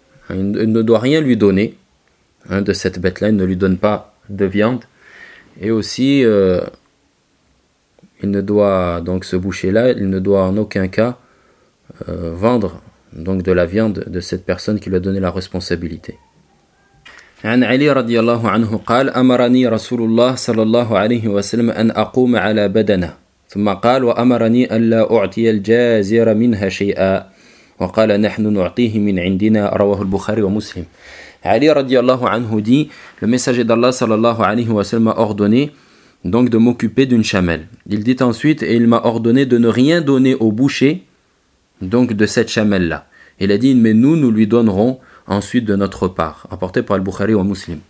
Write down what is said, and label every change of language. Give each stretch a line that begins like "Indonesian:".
French: Il ne doit rien lui donner hein, de cette bête-là, il ne lui donne pas de viande. Et aussi, il ne doit donc ce boucher-là, il ne doit en aucun cas vendre donc de la viande de cette personne qui lui a donné la responsabilité.
Arabic: عن علي رضي الله عنه قال أمرني رسول الله صلى الله عليه وسلم أن أقوم على بدنة ثم قال وأمرني أن لا أعطي الجازر منها شيئا وقال نحن نعطيه من عندنا رواه البخاري ومسلم.
French: علي رضي الله عنه dit le messager d'Allah صلى الله عليه وسلم a ordonné donc de m'occuper d'une chamelle. Il dit ensuite et il m'a ordonné de ne rien donner au boucher donc de cette chamelle là. Il a dit mais nous lui donnerons ensuite de notre part, apporté par Al-Bukhari ou Muslim.